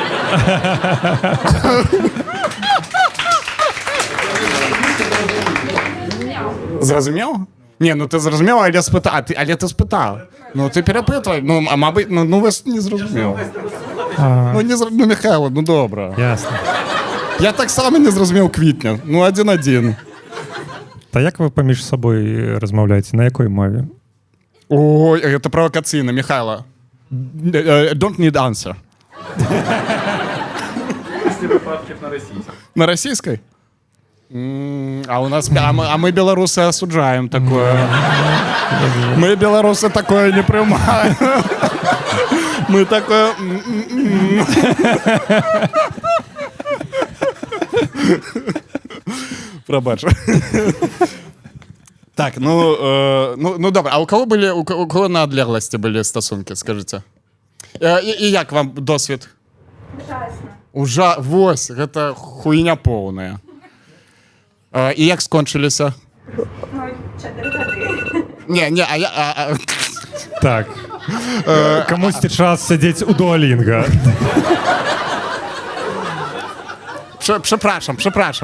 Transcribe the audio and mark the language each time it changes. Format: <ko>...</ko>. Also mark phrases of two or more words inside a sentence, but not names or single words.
<be>Зразумеў? Не, ну ты зразумеў, але ты спытаў. Ну ты перапытвай, ну а мабыць, ну вас не зразумеў. Ну Михайло, ну добра. Ясна. Я таксама не зразумеў квітня. Ну 1-1. Та як вы паміж сабой размаўляеце, на якой мове?</be> <uk>Ой, это провокаційна, Михайло.</uk> <en>Don't need answer.</en> <ru>Если выпадки на российском. На российской? А у нас, а мы белорусы осуждаем такое. Мы белорусы такое не приймаем. Мы такое...</ru> <uk>Пробач. Так, ну добре.</uk> <be>А у кого на адлеглости были стосунки, скажите?</be> <uk>І як вам досвід?</uk> <ru>Ужасно.</ru> <be>Вось, гэта хуйня поўная. І як скончыліся? Ну, 4 гады. Не, Так. Камусьці час сядзець у дуалінга.</be> <pl>Прzepraszam.</pl>